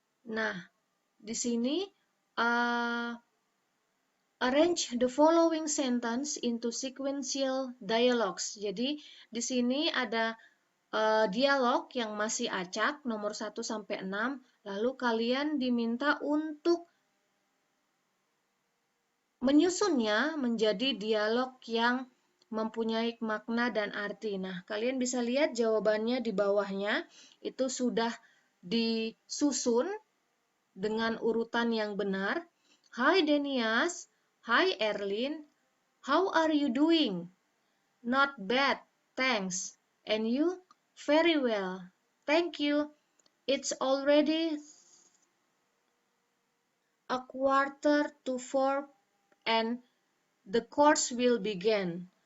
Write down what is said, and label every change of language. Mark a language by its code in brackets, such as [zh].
[id] Nah, di sini [en] arrange the following sentence into sequential dialogues. [id] Jadi, di sini ada dialog yang masih acak, nomor 1 sampai 6. Lalu kalian diminta untuk menyusunnya menjadi dialog yang mempunyai makna dan arti. Nah, kalian bisa lihat jawabannya di bawahnya. Itu sudah disusun dengan urutan yang benar. [en] Hi Denias, hi Erlin, how are you doing? Not bad, thanks. And you? Very well, thank you. It's already 3:15 and the course will begin.